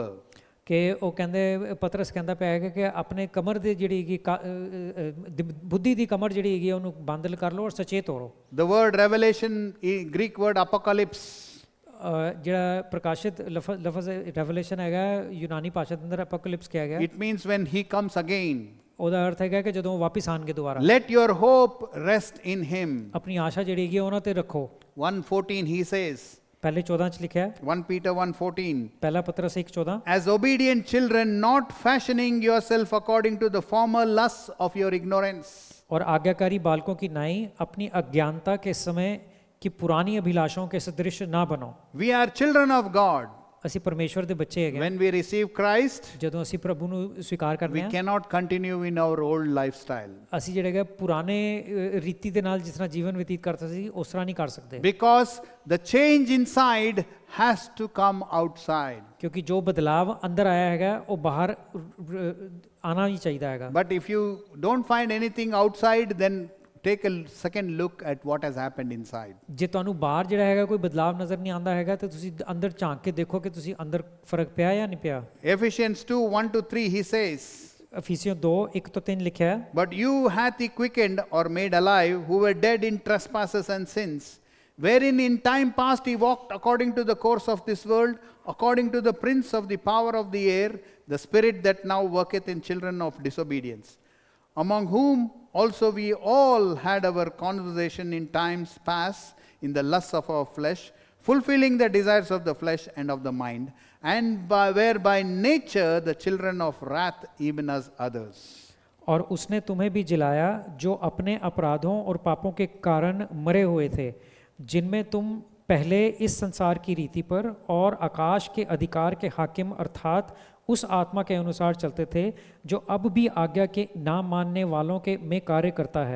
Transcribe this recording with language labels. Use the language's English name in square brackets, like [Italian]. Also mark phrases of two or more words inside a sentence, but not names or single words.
[Punjabi] ਕਿ ਉਹ ਕਹਿੰਦੇ ਪਤਰਸ ਕਹਿੰਦਾ ਪਿਆ ਹੈਗਾ ਕਿ ਆਪਣੇ ਕਮਰ ਦੇ ਜਿਹੜੀ ਹੈਗੀ ਬੁੱਧੀ ਦੀ ਕਮਰ ਜਿਹੜੀ ਹੈਗੀ ਉਹਨੂੰ ਬੰਦ ਕਰ ਲਓ ਔਰ ਸੁਚੇਤ ਹੋ। [English] The word revelation, Greek word apocalypse. [Punjabi] ਜਿਹੜਾ ਪ੍ਰਕਾਸ਼ਿਤ ਲਫ਼ਜ਼ ਰੈਵਲੇਸ਼ਨ ਹੈਗਾ ਯੂਨਾਨੀ ਭਾਸ਼ਾ ਦੇ ਅੰਦਰ ਐਪੋਕਲਿਪਸ ਕਿਹਾ ਗਿਆ। [English] It means when he comes again. [Punjabi] ਉਹਦਾ ਅਰਥ ਹੈਗਾ ਕਿ ਜਦੋਂ ਵਾਪਿਸ ਆਣਗੇ ਦੁਬਾਰਾ। [English] Let your hope rest in him. [Punjabi] ਆਪਣੀ ਆਸ਼ਾ ਜਿਹੜੀ ਹੈਗੀ ਉਹਨਾਂ ਤੇ ਰੱਖੋ। [English] 1:14 he says. [Punjabi] ਪਹਿਲੇ 14 ਚ ਲਿਖਿਆ ਹੈ। [English] 1 Peter 1:14. [Punjabi] ਪਹਿਲਾ ਪਤਰਸ 1:14। [English] As obedient children, not fashioning yourself according to the former lusts of your ignorance. [Hindi] और आज्ञाकारी बालकों की नाई अपनी अज्ञानता के समय की पुरानी अभिलाषाओं के सदृश ना बनो। [English] We are children of God. [Punjabi] ਅਸੀਂ ਪਰਮੇਸ਼ਵਰ ਦੇ ਬੱਚੇ ਹੈਗੇ। [English] When we receive Christ, [Punjabi] ਜਦੋਂ ਅਸੀਂ ਪ੍ਰਭੂ ਨੂੰ ਸਵੀਕਾਰ ਕਰਦੇ [English] we [Punjabi] ਹਾਂ [English] cannot continue in our old lifestyle. [Punjabi] ਅਸੀਂ ਜਿਹੜੇ ਹੈਗੇ ਪੁਰਾਣੇ ਰੀਤੀ ਦੇ ਨਾਲ ਜਿਸ ਤਰ੍ਹਾਂ ਜੀਵਨ ਬਤੀਤ ਕਰਦੇ ਸੀ ਉਸ ਤਰ੍ਹਾਂ ਨਹੀਂ ਕਰ ਸਕਦੇ। [English] Because the change inside has to come outside. [Punjabi] ਕਿਉਂਕਿ ਜੋ ਬਦਲਾਵ ਅੰਦਰ ਆਇਆ ਹੈਗਾ ਉਹ ਬਾਹਰ ਆਣਾ ਹੀ ਚਾਹੀਦਾ ਹੈਗਾ। [English] But if you don't find anything outside, then take a second look at what has happened inside. [Punjabi] ਜੇ ਤੁਹਾਨੂੰ ਬਾਹਰ ਜਿਹੜਾ ਹੈਗਾ ਕੋਈ ਬਦਲਾਵ ਨਜ਼ਰ ਨਹੀਂ ਆਉਂਦਾ ਹੈਗਾ ਤੇ ਤੁਸੀਂ ਅੰਦਰ ਝਾਂਕ ਕੇ ਦੇਖੋ ਕਿ ਤੁਸੀਂ ਅੰਦਰ ਫਰਕ ਪਿਆ ਜਾਂ ਨਹੀਂ ਪਿਆ। [English] Ephesians 2:1-3 he says, [Punjabi] ਅਫੀਸੀਓ 2:1-3 ਲਿਖਿਆ ਹੈ, [English] But you hath he quickened or made alive, who were dead in trespasses and sins, wherein in time past he walked according to the course of this world, according to the prince of the power of the air, the spirit that now worketh in children of disobedience, among whom also we all had our conversation in times past in the lusts of our flesh, fulfilling the desires of the flesh and of the mind, and were by nature the children of wrath, even as others. [Hindi] और उसने तुम्हें भी जिलाया जो अपने अपराधों और पापों के कारण मरे हुए थे, जिनमें तुम पहले इस संसार की रीति पर और आकाश के अधिकार के हाकिम अर्थात उस आत्मा के अनुसार चलते थे जो अब भी आज्ञा के ना मानने वालों के में कार्य करता है।